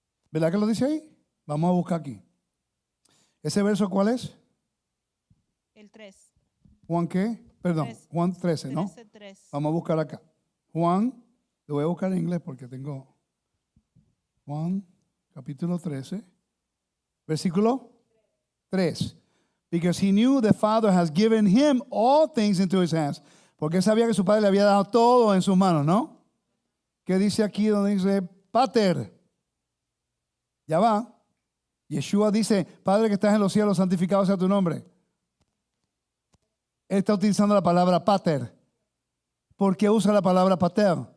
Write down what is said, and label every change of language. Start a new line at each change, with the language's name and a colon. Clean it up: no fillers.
Spanish: ¿Verdad que lo dice ahí? Vamos a buscar aquí. ¿Ese verso cuál es? El 3. ¿Juan qué? Perdón, 13. Juan 13, ¿no? 13:3. Vamos a buscar acá. Juan, lo voy a buscar en inglés porque tengo Juan capítulo 13, versículo 3.
English: Because he knew the Father has given him all things into his hands.
Spanish: Porque sabía que su padre le había dado todo en sus manos, ¿no? ¿Qué dice aquí donde dice pater? Ya va. Yeshua dice, Padre que estás en los cielos, santificado sea tu nombre. Él está utilizando la palabra pater. ¿Por qué usa la palabra pater?